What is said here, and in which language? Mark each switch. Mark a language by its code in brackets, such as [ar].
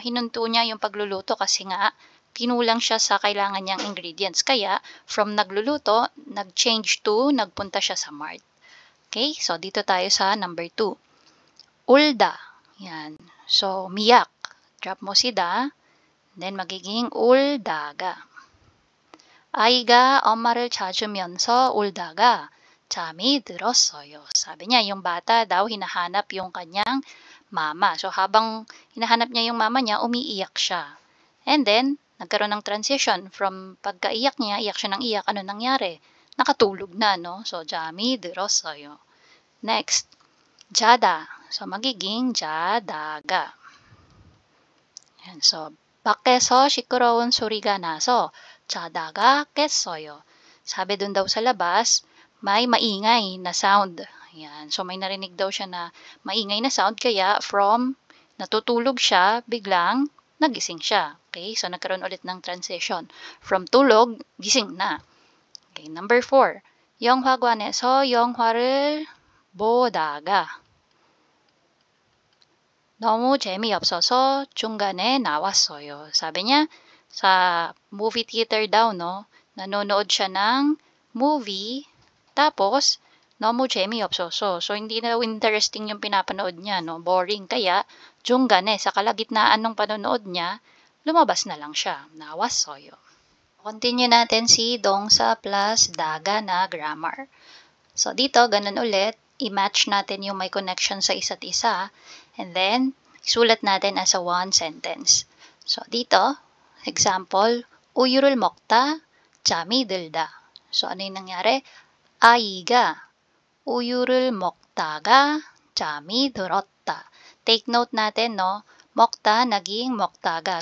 [tl] Hinunto niya yung pagluluto kasi nga, kinulang siya sa kailangan niyang ingredients. Kaya, from nagluluto, nag-change to, nagpunta siya sa mart. Okay? So, dito tayo sa number 2. 울다. Yan. So, miyak. Drop mo si da. Then, magiging 울다가. [ko] 아이가 엄마를 찾으면서 울다가 잠이 들었어요. [tl] Sabi niya, yung bata daw hinahanap yung kanyang mama. So, habang hinahanap niya yung mama niya, umiiyak siya. And then, nagkaroon ng transition from pagkaiyak niya, iyak siya ng iyak, ano nangyari? Nakatulog na, no? So, [ko] 잠이 들었어요. [tl] Next, 자다. So, magiging 자다가. Yan. [ko] So, 밖에서 시끄러운 소리가 나서 자다가 깼어요. [tl] Sabi dun daw sa labas, may maingay na sound. Yan. So, may narinig daw siya na maingay na sound, kaya from natutulog siya, biglang nagising siya. Okay? So, nagkaroon ulit ng transition. From tulog, gising na. Okay, number 4. [ko] 영화관에서 영화를 보다가 너무 재미없어서 중간에 나왔어요. [tl] Sabi niya, sa movie theater daw, no, nanonood siya ng movie, tapos, [ko] 너무 재미없어서. [tl] So, hindi na interesting yung pinapanood niya, no, boring. Kaya, 중간에, sa kalagitnaan ng panonood niya, lumabas na lang siya. 나왔어요. Continue natin si dongsa plus daga na grammar. So, dito, ganun ulit. I-match natin yung may connection sa isa't isa. And then, isulat natin as a one sentence. [ko] So, dito, example, 우유를 먹다 잠이 들다. [tl] So, ano yung nangyari? [ko] 아이가 우유를 먹다가 잠이 들었다. [tl] Take note natin, no? 먹다, naging 먹다가.